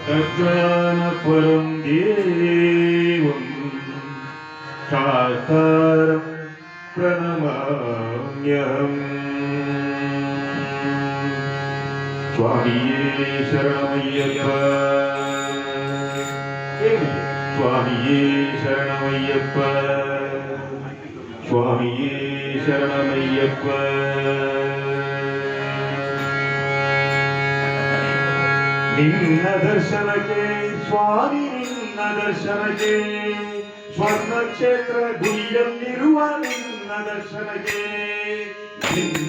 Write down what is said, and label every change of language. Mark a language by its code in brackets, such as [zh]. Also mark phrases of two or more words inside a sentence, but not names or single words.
[sa] गजाननपरं देवं शास्तारं प्रणमाम्यहम्। [ml] സ്വാമിയേ ശരണമയ്യപ്പാ, സ്വാമിയേ ശരണമയ്യപ്പാ, സ്വാമിയേ ശരണമയ്യപ്പാ। [kn] ನಿನ್ನ ದರ್ಶನಕ್ಕೆ ಸ್ವಾಮಿ, ನಿನ್ನ ದರ್ಶನಕ್ಕೆ ಸ್ವರ್ಣ ಕ್ಷೇತ್ರ ಗುರಿಯಲ್ಲಿರುವ ನಿನ್ನ ದರ್ಶನಕ್ಕೆ, ನಿನ್ನ